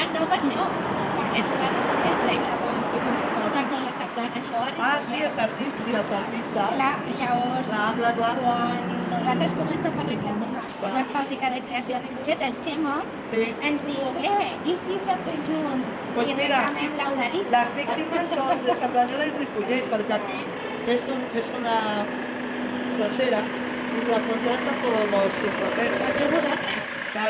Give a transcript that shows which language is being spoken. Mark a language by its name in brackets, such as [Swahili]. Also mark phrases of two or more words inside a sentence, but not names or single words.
[Catalan] Ah, sí, els artistes i les artistes. Clar, llavors, Clar. nosaltres comença a parlar amb la fàbrica de creació de projecte, el Xemo, Sí. ens diu, i si fem tot junt? [Spanish] Pues [Catalan] I mira, reclamem l'Uralita. [Spanish] Las víctimas son de Cerdanyola y Ripollet, porque aquí es una frontera y la frontera está por los fronteras. Claro.